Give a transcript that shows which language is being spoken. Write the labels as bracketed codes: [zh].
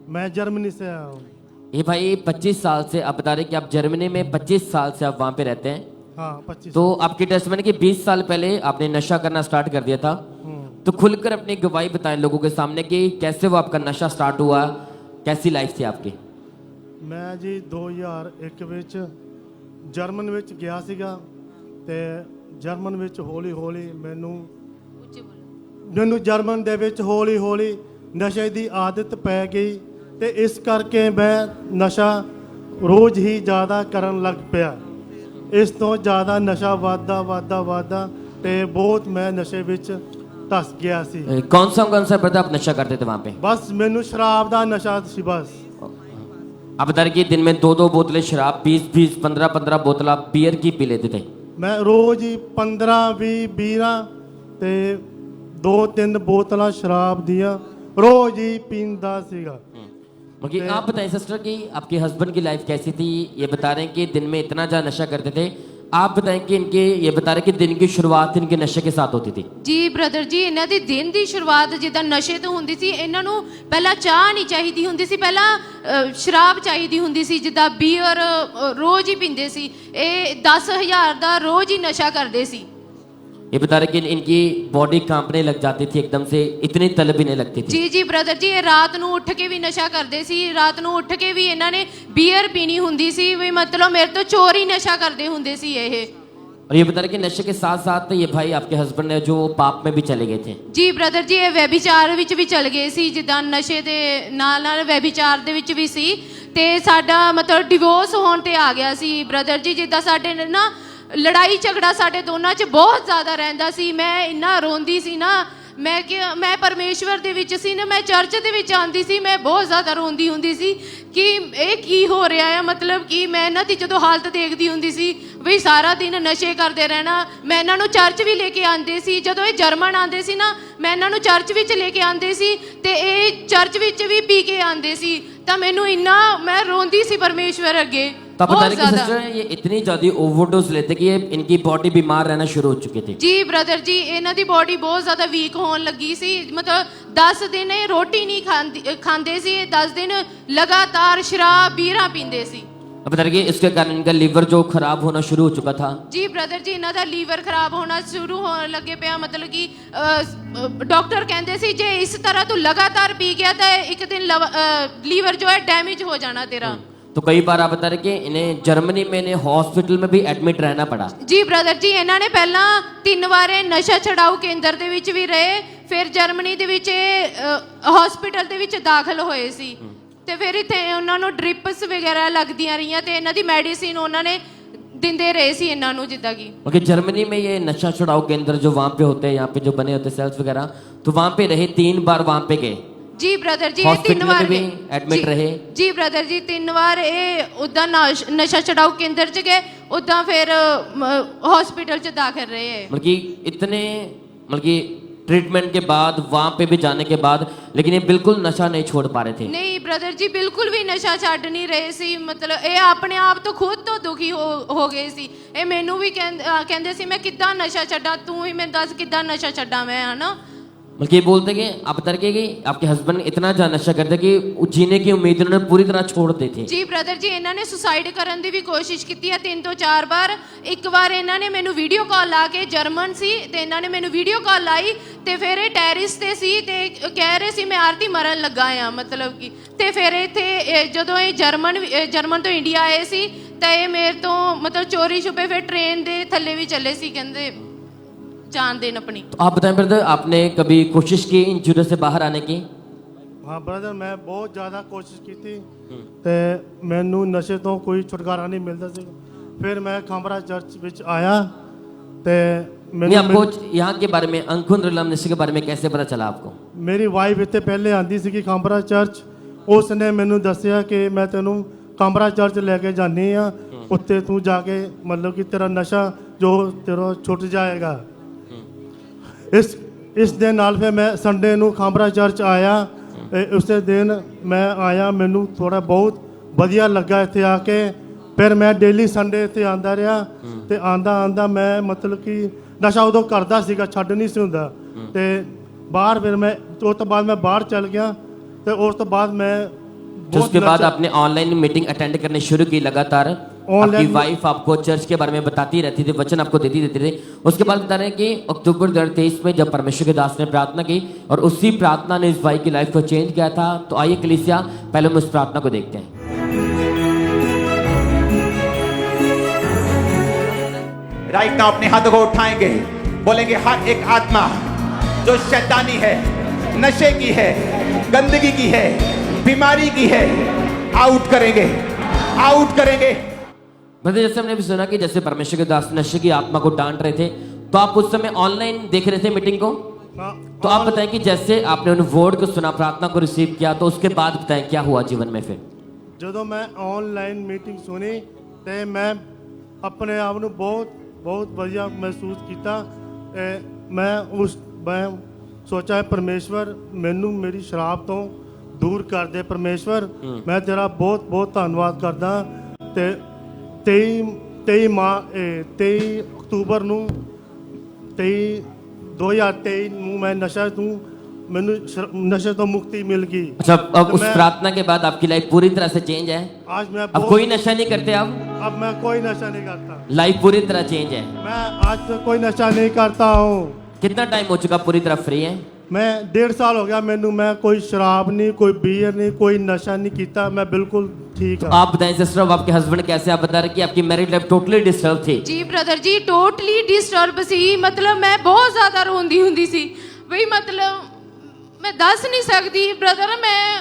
[hi] मैं जर्मनी से आया हूँ। ये भाई 25 साल से आप बता रहे कि आप जर्मनी में 25 साल से आप वहाँ पे रहते हैं। हाँ, 25। तो आपकी टेस्टमनी कि 20 साल पहले आपने नशा करना स्टार्ट कर दिया था। तो खुलकर अपनी गवाही बताएं लोगों के सामने कि कैसे वो आपका नशा स्टार्ट हुआ, कैसी लाइफ थी आपकी? मैं जी [pa] 2001 ਵਿੱਚ ਜਰਮਨ ਵਿੱਚ ਗਿਆ ਸੀਗਾ ਤੇ ਜਰਮਨ ਵਿੱਚ ਹੌਲੀ ਹੌਲੀ ਮੈਨੂੰ ਜਰਮਨ ਦੇ ਵਿੱਚ ਹੌਲੀ ਹੌਲੀ ਨਸ਼ੇ ਦੀ ਆਦਤ ਪੈ ਗਈ ਤੇ ਇਸ ਕਰਕੇ ਮੈਂ ਨਸ਼ਾ ਰੋਜ਼ ਹੀ ਜ਼ਿਆਦਾ ਕਰਨ ਲੱਗ ਪਿਆ। ਇਸ ਤੋਂ ਜ਼ਿਆਦਾ ਨਸ਼ਾ ਵੱਧਦਾ ਤੇ ਬਹੁਤ ਮੈਂ ਨਸ਼ੇ ਵਿੱਚ ਧਸ ਗਿਆ ਸੀ। [hi] कौन सा ब्रदर आप नशा करते थे वहाँ पे? [pa] ਬਸ ਮੈਨੂੰ ਸ਼ਰਾਬ ਦਾ ਨਸ਼ਾ ਸੀ ਬਸ। [hi] आप बता रहे कि दिन में 2-2 बोतलें शराब, 20-20, 15-15 बोतल आप बियर की पी लेते थे। [pa] मैं रोज ही 15-20 बीरा ते 2-3 बोतल शराब दिया रोज ही पींदा सीगा। [hi] ओके, आप बताएं सिस्टर कि आपके हस्बैंड की लाइफ कैसी थी? ये बता रहे हैं कि दिन में इतना ज़्यादा नशा करते थे। आप बताएं कि इनके, ये बता रहे कि दिन की शुरुआत इनके नशे के साथ होती थी। [pa] ਜੀ ਬ੍ਰਦਰ ਜੀ, ਇਹਨਾਂ ਦੇ ਦਿਨ ਦੀ ਸ਼ੁਰੂਆਤ ਜਿੱਦਾਂ ਨਸ਼ੇ ਤੋਂ ਹੁੰਦੀ ਸੀ। ਇਹਨਾਂ ਨੂੰ ਪਹਿਲਾਂ ਚਾਹ ਨਹੀਂ ਚਾਹੀਦੀ ਹੁੰਦੀ ਸੀ, ਪਹਿਲਾਂ ਸ਼ਰਾਬ ਚਾਹੀਦੀ ਹੁੰਦੀ ਸੀ, ਜਿੱਦਾਂ ਬੀਅਰ ਰੋਜ਼ ਹੀ ਪੀਂਦੇ ਸੀ। ਇਹ 10,000 ਦਾ ਰੋਜ਼ ਹੀ ਨਸ਼ਾ ਕਰਦੇ ਸੀ। [hi] ये बता रहे कि इनकी बॉडी कांपने लग जाती थी एकदम से, इतनी तलब भी नहीं लगती थी। [pa] ਜੀ ਜੀ ਬ੍ਰਦਰ ਜੀ, ਇਹ ਰਾਤ ਨੂੰ ਉੱਠ ਕੇ ਵੀ ਨਸ਼ਾ ਕਰਦੇ ਸੀ। ਰਾਤ ਨੂੰ ਉੱਠ ਕੇ ਵੀ ਇਹਨਾਂ ਨੇ ਬੀਅਰ ਪੀਣੀ ਹੁੰਦੀ ਸੀ, ਵੀ ਮਤਲਬ ਮੇਰੇ ਤੋਂ ਚੋਰੀ ਨਸ਼ਾ ਕਰਦੇ ਹੁੰਦੇ ਸੀ ਇਹ। [hi] और ये बता रहे कि नशे के साथ साथ ये भाई आपके हस्बैंड है जो पाप में भी चले गए थे। [pa] ਜੀ ਬ੍ਰਦਰ ਜੀ, ਇਹ ਵੈਭਿਚਾਰ ਵਿੱਚ ਵੀ ਚਲ ਗਏ ਸੀ, ਜਿੱਦਾਂ ਨਸ਼ੇ ਦੇ ਨਾਲ ਨਾਲ ਵੈਭਿਚਾਰ ਦੇ ਵਿੱਚ ਵੀ ਸੀ ਤੇ ਸਾਡਾ ਮਤਲਬ ਡਿਵੋਰਸ ਹੋਣ ਤੇ ਆ ਗਿਆ ਸੀ ਬ੍ਰਦਰ ਜੀ। ਜਿੱਦਾਂ ਸਾਡੇ ਨਾ ਲੜਾਈ ਝਗੜਾ ਸਾਡੇ ਦੋਨਾਂ 'ਚ ਬਹੁਤ ਜ਼ਿਆਦਾ ਰਹਿੰਦਾ ਸੀ। ਮੈਂ ਇੰਨਾ ਰੋਂਦੀ ਸੀ ਨਾ, ਮੈਂ ਪਰਮੇਸ਼ਵਰ ਦੇ ਵਿੱਚ ਸੀ ਨਾ, ਮੈਂ ਚਰਚ ਦੇ ਵਿੱਚ ਆਉਂਦੀ ਸੀ, ਮੈਂ ਬਹੁਤ ਜ਼ਿਆਦਾ ਰੋਂਦੀ ਹੁੰਦੀ ਸੀ ਕਿ ਇਹ ਕੀ ਹੋ ਰਿਹਾ ਹੈ। ਮਤਲਬ ਕਿ ਮੈਂ ਇਹਨਾਂ ਦੀ ਜਦੋਂ ਹਾਲਤ ਦੇਖਦੀ ਹੁੰਦੀ ਸੀ ਵੀ ਸਾਰਾ ਦਿਨ ਨਸ਼ੇ ਕਰਦੇ ਰਹਿਣਾ। ਮੈਂ ਇਹਨਾਂ ਨੂੰ ਚਰਚ ਵੀ ਲੈ ਕੇ ਆਉਂਦੇ ਸੀ, ਜਦੋਂ ਇਹ ਜਰਮਨ ਆਉਂਦੇ ਸੀ ਨਾ, ਮੈਂ ਇਹਨਾਂ ਨੂੰ ਚਰਚ ਵਿੱਚ ਲੈ ਕੇ ਆਉਂਦੇ ਸੀ ਤੇ ਇਹ ਚਰਚ ਵਿੱਚ ਵੀ ਪੀ ਕੇ ਆਉਂਦੇ ਸੀ। ਤਾਂ ਮੈਨੂੰ ਇੰਨਾ ਮੈਂ ਰੋਂਦੀ ਸੀ परमेश्वर अगे [hi] तो आप बता बहुत रहे कि ज्यादा। सिस्टर ये इतनी ज्यादा ओवरडोज लेते कि ये इनकी बॉडी बीमार रहना शुरू हो चुकी थी। [pa] जी ब्रदर जी, ਇਹਨਾਂ ਦੀ ਬੋਡੀ ਬਹੁਤ ਜ਼ਿਆਦਾ ਵੀਕ ਹੋਣ ਲੱਗੀ ਸੀ। ਮਤਲਬ 10 ਦਿਨ ਇਹ ਰੋਟੀ ਨਹੀਂ ਖਾਂਦੇ ਸੀ, 10 ਦਿਨ ਲਗਾਤਾਰ ਸ਼ਰਾਬ ਬੀਅਰਾਂ ਪੀਂਦੇ ਸੀ। [hi] अब बता रहे कि इसके कारण इनका लीवर जो खराब होना शुरू हो चुका था। [pa] ਜੀ ਬ੍ਰਦਰ ਜੀ, ਇਹਨਾਂ ਦਾ ਲੀਵਰ ਖਰਾਬ ਹੋਣਾ ਸ਼ੁਰੂ ਹੋਣ ਲੱਗੇ ਪਿਆ। ਮਤਲਬ ਕਿ ਡਾਕਟਰ ਕਹਿੰਦੇ ਸੀ ਜੇ ਇਸ ਤਰ੍ਹਾਂ ਤੂੰ ਲਗਾਤਾਰ ਪੀ ਗਿਆ ਤਾਂ ਇੱਕ ਦਿਨ ਲੀਵਰ ਜੋ ਹੈ ਡੈਮੇਜ ਹੋ ਜਾਣਾ ਤੇਰਾ। [hi] तो कई बार आप बता रहे कि इन्हें जर्मनी में इन्हें हॉस्पिटल में भी एडमिट रहना पड़ा। [pa] ਜੀ ਬ੍ਰਦਰ ਜੀ, ਇਹਨਾਂ ਨੇ ਪਹਿਲਾਂ 3 ਵਾਰ ਨਸ਼ਾ ਛਡਾਊ ਕੇਂਦਰ ਦੇ ਵਿੱਚ ਵੀ ਰਹੇ, ਫਿਰ ਜਰਮਨੀ ਦੇ ਵਿੱਚ ਹਸਪੀਟਲ ਦੇ ਵਿੱਚ ਦਾਖਲ ਹੋਏ ਸੀ ਤੇ ਫਿਰ ਇੱਥੇ ਉਹਨਾਂ ਨੂੰ ਡ੍ਰਿਪਸ ਵਗੈਰਾ ਲੱਗਦੀਆਂ ਰਹੀਆਂ ਤੇ ਇਹਨਾਂ ਦੀ ਮੈਡੀਸਿਨ ਉਹਨਾਂ ਨੇ ਦਿੰਦੇ ਰਹੇ ਸੀ ਇਹਨਾਂ ਨੂੰ ਜਿੱਦਾਂ ਕਿ। [hi] ओके, जर्मनी में ये नशा छुड़ाऊ केंद्र जो वहाँ पे होते हैं, यहाँ पे जो बने होते हैं सेल्स वगैरह, तो वहाँ पे रहे 3 बार वहाँ पे गए। [pa] ਜੀ ਬ੍ਰਦਰ ਜੀ, ਇਹ [en] Hospital [pa] 3 ਵਾਰ [hi] में भी [pa] ਗਏ। [hi] admit रहे। [pa] ਜੀ ਬ੍ਰਦਰ ਜੀ, 3 ਵਾਰ ਇਹ ਉਦਾਂ ਨਸ਼ਾ ਛਡਾਊ ਕੇਂਦਰ ਚ ਗਏ, ਉਦਾਂ ਫਿਰ ਹਸਪੀਟਲ ਚ ਦਾਖਲ ਰਹੇ ਹੈ। [hi] मतलब कि इतने मतलब कि ट्रीटमेंट के बाद वहाँ पे भी जाने के बाद, लेकिन ये बिल्कुल नशा नहीं छोड़ पा रहे थे। [pa] ਨਹੀਂ ਬ੍ਰਦਰ ਜੀ, ਬਿਲਕੁਲ ਵੀ ਨਸ਼ਾ ਛੱਡ ਨਹੀਂ ਰਹੇ ਸੀ। ਮਤਲਬ ਇਹ ਆਪਣੇ ਆਪ ਤੋਂ ਖੁਦ ਤੋਂ ਦੁਖੀ ਹੋ ਗਏ ਸੀ। ਇਹ ਮੈਨੂੰ ਵੀ ਕਹਿੰਦੇ ਸੀ ਮੈਂ ਕਿੱਦਾਂ ਨਸ਼ਾ ਛੱਡਾਂ, ਤੂੰ ਹੀ ਮੈਨੂੰ ਦੱਸ ਕਿੱਦਾਂ नशा ਛੱਡਾਂ [hi] मैं, है ना। बल्कि ये बोलते कि आप बता रहे कि आपके हस्बैंड इतना ज्यादा नशा करते कि जीने की उम्मीद उन्होंने पूरी तरह छोड़ दी थी। [pa] ਜੀ ਬ੍ਰਦਰ ਜੀ, ਇਹਨਾਂ ਨੇ ਸੁਸਾਈਡ ਕਰਨ ਦੀ ਵੀ ਕੋਸ਼ਿਸ਼ ਕੀਤੀ ਹੈ 3 ਤੋਂ 4 ਵਾਰ। ਇੱਕ ਵਾਰ ਇਹਨਾਂ ਨੇ ਮੈਨੂੰ ਵੀਡੀਓ ਕਾਲ ਲਾ ਕੇ, ਜਰਮਨ ਸੀ ਤੇ ਇਹਨਾਂ ਨੇ ਮੈਨੂੰ ਵੀਡੀਓ ਕਾਲ ਲਾਈ ਤੇ ਫਿਰ ਇਹ ਟੈਰਿਸ ਤੇ ਸੀ ਤੇ ਕਹਿ ਰਹੇ ਸੀ ਮੈਂ ਆਰਤੀ ਮਰਨ ਲੱਗਾ ਆ। ਮਤਲਬ ਕਿ ਤੇ ਫਿਰ ਇੱਥੇ ਜਦੋਂ ਇਹ ਜਰਮਨ ਤੋਂ ਇੰਡੀਆ ਆਏ ਸੀ ਤਾਂ ਇਹ ਮੇਰੇ ਤੋਂ ਮਤਲਬ ਚੋਰੀ ਛੁਪੇ ਫਿਰ ਟ੍ਰੇਨ ਦੇ ਥੱਲੇ ਵੀ ਚੱਲੇ ਸੀ, ਕਹਿੰਦੇ ਜਾਨ देन अपनी। [hi] तो आप बताएं ब्रदर, आपने कभी कोशिश की इन चीजों से बाहर आने की? [pa] ਹਾਂ ਬ੍ਰਦਰ, ਮੈਂ ਬਹੁਤ ਜ਼ਿਆਦਾ ਕੋਸ਼ਿਸ਼ ਕੀਤੀ ਤੇ ਮੈਨੂੰ ਨਸ਼ੇ ਤੋਂ ਕੋਈ ਛੁਟਕਾਰਾ ਨਹੀਂ ਮਿਲਦਾ ਸੀ। ਫਿਰ ਮੈਂ ਖਾਂਬਰਾ ਚਰਚ ਵਿੱਚ ਆਇਆ ਤੇ [hi] नहीं, आपको यहाँ के बारे में, अंकुर रिलम नशे के बारे में कैसे पता चला आपको? [pa] ਮੇਰੀ ਵਾਈਫ ਇੱਥੇ ਪਹਿਲੇ ਆਂਦੀ ਸੀ ਕਿ ਖਾਂਬਰਾ ਚਰਚ, ਉਸ ਨੇ ਮੈਨੂੰ ਦੱਸਿਆ ਕਿ ਮੈਂ ਤੈਨੂੰ ਖਾਂਬਰਾ ਚਰਚ ਲੈ ਕੇ ਜਾਣੀ ਆ, ਉੱਥੇ ਤੂੰ ਜਾ ਕੇ ਮਤਲਬ ਕਿ ਤੇਰਾ ਨਸ਼ਾ ਜੋ ਤੇਰਾ ਛੁੱਟ ਜਾਏਗਾ। ਇਸ ਦੇ ਨਾਲ ਫਿਰ ਮੈਂ ਸੰਡੇ ਨੂੰ ਖਾਂਬਰਾ ਚਰਚ ਆਇਆ। ਉਸੇ ਦਿਨ ਮੈਂ ਆਇਆ, ਮੈਨੂੰ ਥੋੜਾ ਬਹੁਤ ਵਧੀਆ ਲੱਗਾ ਇੱਥੇ ਆ ਕੇ। ਫਿਰ ਮੈਂ ਡੇਲੀ ਸੰਡੇ ਇੱਥੇ ਆਂਦਾ ਰਿਹਾ ਤੇ ਆਂਦਾ ਮੈਂ ਮਤਲਬ ਕਿ ਨਸ਼ਾ ਉਦੋਂ ਕਰਦਾ ਸੀਗਾ, ਛੱਡ ਨਹੀਂ ਸੀ ਹੁੰਦਾ। ਤੇ ਬਾਹਰ ਫਿਰ ਮੈਂ ਉਸ ਤੋਂ ਬਾਅਦ ਮੈਂ ਬਾਹਰ ਚੱਲ ਗਿਆ ਤੇ ਉਸ ਤੋਂ ਬਾਅਦ [hi] मैं तो उसके बाद आपने ऑनलाइन मीटिंग अटेंड करने शुरू की लगातार। आपकी वाइफ आपको चर्च के बारे में बताती रहती थी, वचन आपको देती रहती थी। उसके बाद बता रहे हैं कि अक्टूबर 2023 में जब परमेश्वर के दास ने प्रार्थना की और उसी प्रार्थना ने इस भाई की लाइफ को चेंज किया था। तो आइए कलीसिया, पहले हम उस प्रार्थना को देखते हैं। राइट नाउ अपने हाथों को उठाएंगे, बोलेंगे हर एक आत्मा जो शैतानी है, नशे की है, गंदगी की है, बीमारी की है, आउट करेंगे, आउट करेंगे। ब्रदर, जैसे हमने भी सुना कि जैसे परमेश्वर के दास नशे की आत्मा को डांट रहे थे, तो आप उस समय ऑनलाइन देख रहे थे मीटिंग को। तो आप बताएं कि जैसे आपने उन वर्ड को सुना, प्रार्थना को रिसीव किया, तो उसके बाद बताएं क्या हुआ जीवन में फिर? [pa] ਜਦੋਂ ਮੈਂ ਆਨਲਾਈਨ ਮੀਟਿੰਗ ਸੁਣੀ ਤੇ ਮੈਂ ਆਪਣੇ ਆਪ ਨੂੰ ਬਹੁਤ ਵਧੀਆ ਮਹਿਸੂਸ ਕੀਤਾ। ਮੈਂ ਸੋਚਿਆ परमेश्वर ਮੈਨੂੰ ਮੇਰੀ ਸ਼ਰਾਬ ਤੋਂ ਦੂਰ ਕਰ ਦੇ। परमेश्वर, ਮੈਂ ਤੇਰਾ ਬਹੁਤ ਧੰਨਵਾਦ ਕਰਦਾ। ਤੇ 23 ਅਕਤੂਬਰ ਨੂੰ 2023 ਨੂੰ ਮੈਂ ਮੈਨੂੰ नशे तो मुक्ति मिल गई। [hi] अच्छा, अब उस प्रार्थना के बाद आपकी लाइफ पूरी तरह से चेंज है? आज मैं अब कोई नशा नहीं करते? अब मैं कोई नशा नहीं करता। लाइफ पूरी तरह चेंज है? मैं आज से कोई नशा नहीं करता हूँ। कितना टाइम हो चुका पूरी तरह फ्री है? मैं 1.5 साल हो गया मैनू। मैं कोई शराब नहीं, कोई बियर नहीं, कोई नशा नहीं किया। मैं बिल्कुल ठीक है। आप बताएं सिस्टर, अब आपके हस्बैंड कैसे? आप बता रहे कि आपकी मैरिड लाइफ टोटली डिस्टर्ब थी। [pa] ਜੀ ਬ੍ਰਦਰ ਜੀ, ਟੋਟਲੀ ਡਿਸਟਰਬ ਸੀ। ਮਤਲਬ ਮੈਂ ਬਹੁਤ ਜ਼ਿਆਦਾ ਰੋਂਦੀ ਹੁੰਦੀ ਸੀ ਬਈ, ਮਤਲਬ ਮੈਂ ਦੱਸ ਨਹੀਂ ਸਕਦੀ ਬ੍ਰਦਰ। ਮੈਂ